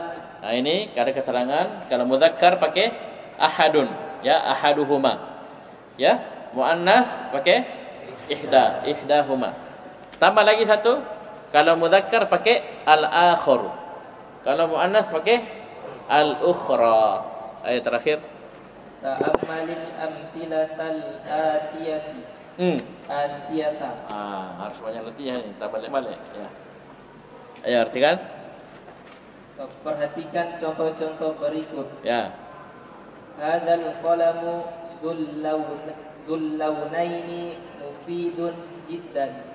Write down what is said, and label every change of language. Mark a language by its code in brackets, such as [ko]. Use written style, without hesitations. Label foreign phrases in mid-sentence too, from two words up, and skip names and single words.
[id] Nah, ini ada keterangan kalau mudzakkar pakai ahadun, ya, ahaduhuma. Ya, muannats pakai ihdahuma. Tambah lagi satu, kalau mudzakkar pakai al-akhir. Kalau muannats pakai al-ukhra. Ayat terakhir. [ar] تأمل الأمثلة الآتية. Atiyata. [id] Harus banyak latihan ini, tak balik-balik ya. Ayo artikan. Perhatikan contoh-contoh berikut. Ya. [ar] هذا القلم ذو اللونين مفيد جدا.